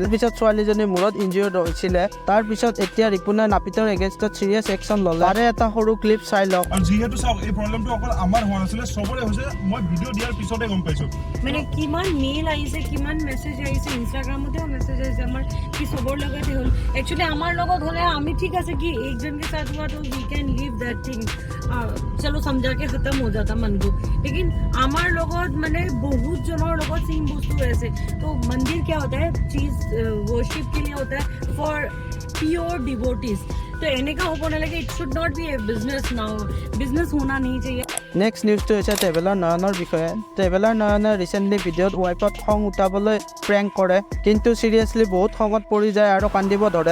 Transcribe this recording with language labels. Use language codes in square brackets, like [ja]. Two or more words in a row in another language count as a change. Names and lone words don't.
[as] পিছত ছোৱালীজনী মূৰত ইনজিঅৰ্ড হৈছিলে। তাৰ পিছত এতিয়া ৰিপুণে নাপিতৰ [en] against serious action [as] ল'লে। তাৰে এটা সৰু ক্লিপ চাই লওক। আৰু যিহেতু চাওক, এই প্ৰব্লেমটো অকল আমাৰ হোৱা নাছিলে, চবৰে হৈছে। মই ভিডিঅ' দিয়াৰ পিছতে গম পাইছোঁ। মানে কিমান মেইল আহিছে, কিমান মেছেজ আহিছে, ইনষ্টাগ্ৰামতেও মেছেজ আহিছে আমাৰ কি চবৰ লগতে হ'ল। একচুৱেলি আমাৰ লগত হ'লে আমি ঠিক আছে কি একজন [hi] के साथ हुआ तो [en] we can leave that thing, [hi] चलो समझा के खत्म हो जाता मन को। [as] लेकिन আমাৰ লগত মানে बहुत জনৰ লগত सेम বস্তু আছে। [hi] तो मंदिर क्या होता है, चीज वर्शिप के लिए होता है [en] for pure devotees. [as] तो এনেকা হ'ব নালাগে, [en] it should not be a business now, [hi] बिजनेस होना नहीं चाहिए। [as] নেক্সট নিউজটো হৈছে ট্ৰেভেলাৰ নয়নৰ বিষয়ে। ট্ৰেভেলাৰ নয়নে ৰিচেণ্টলি ভিডিঅ'ত ৱাইফত খং উঠাবলৈ প্ৰেংক কৰে, কিন্তু চিৰিয়াছলি বহুত খঙত পৰি যায় আৰু কান্দিব ধৰে।